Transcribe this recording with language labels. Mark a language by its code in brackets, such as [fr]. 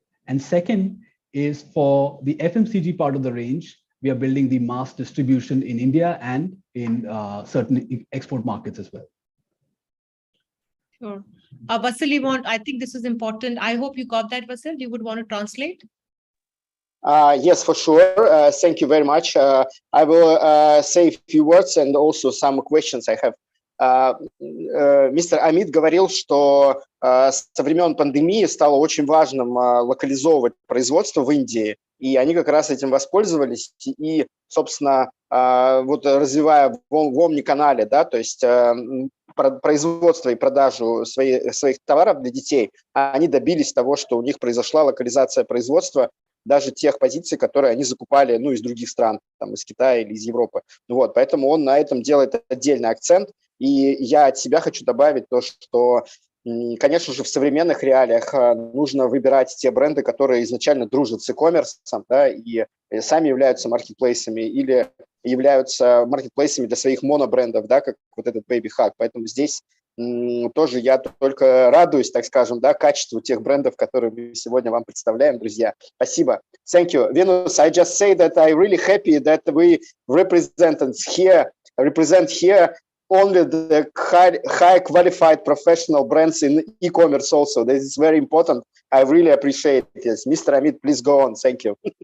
[en] And second is for the FMCG part of the range, we are building the mass distribution in India and in certain export markets as well. Sure. Vasil, I think this is important. I hope you got that, Vasil. You would want to translate? Yes, for sure. Thank you very much. I will say a few words and also some questions I have. [ru] Мистер Амит говорил, что со времен пандемии стало очень важным локализовывать производство в Индии, и они как раз этим воспользовались и, собственно, вот развивая в Omni-канале, да, то есть производство и продажу своих товаров для детей, они добились того, что у них произошла локализация производства даже тех позиций, которые они закупали, ну, из других стран, там, из Китая или из Европы. Вот, поэтому он на этом делает отдельный акцент. И я от себя хочу добавить то, что, конечно же, в современных реалиях нужно выбирать те бренды, которые изначально дружат с e-commerce, да, и сами являются маркетплейсами или являются маркетплейсами для своих монобрендов, да, как вот этот Baby Hug. Поэтому здесь тоже я только радуюсь, так скажем, да, качеству тех брендов, которые мы сегодня вам представляем, друзья. Спасибо. [en] Thank you. Venus, I just say that I'm really happy that we represent here only the high qualified professional brands in e-commerce also. This is very important. I really appreciate it. Yes. Mr. Ameet, please go on. Thank you.